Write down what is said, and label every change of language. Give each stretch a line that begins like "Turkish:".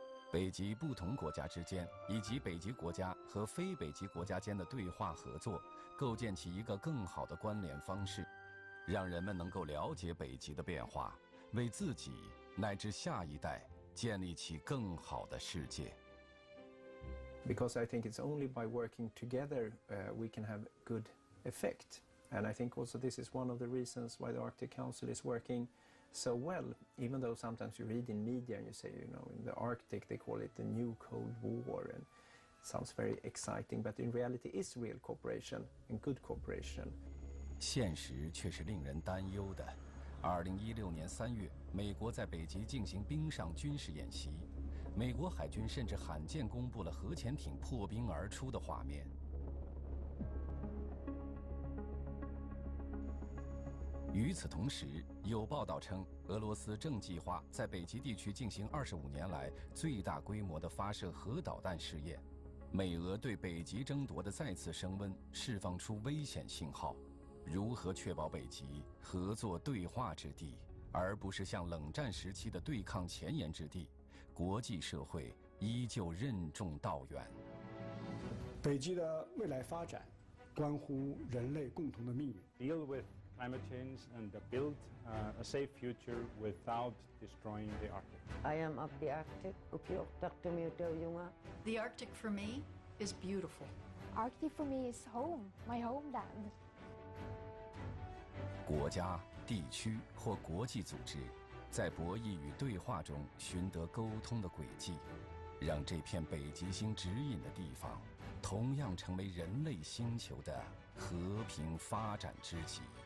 Chinese: 北极不同国家之间，以及北极国家和非北极国家间的对话合作，构建起一个更好的关联方式，让人们能够了解北极的变化，为自己乃至下一代建立起更好的世界。
English: Because I think it's only by working together we can have good effect. And I think also this is one of the reasons why the Arctic Council is working so well, even though sometimes you read in media and you say, you know, in the Arctic they call it the new Cold War, and it sounds very exciting, but in reality it's real cooperation and good cooperation.
Chinese: 现实却是令人担忧的。 2016年3月，美国在北极进行冰上军事演习，美国海军甚至罕见公布了核潜艇破冰而出的画面。与此同时，有报道称，俄罗斯正计划在北极地区进行25年来最大规模的发射核导弹试验。美俄对北极争夺的再次升温，释放出危险信号。如何确保北极合作对话之地，而不是像冷战时期的对抗前沿之地？国际社会依旧任重道远。北极的未来发展，关乎人类共同的命运。
English: Deal with climate change and build a safe future without destroying the Arctic. I am of the Arctic. The Arctic for me is beautiful. Arctic for me is home, my homeland.
Chinese: 国家、地区或国际组织，在博弈与对话中寻得沟通的轨迹，让这片北极星指引的地方，同样成为人类星球的和平发展之极。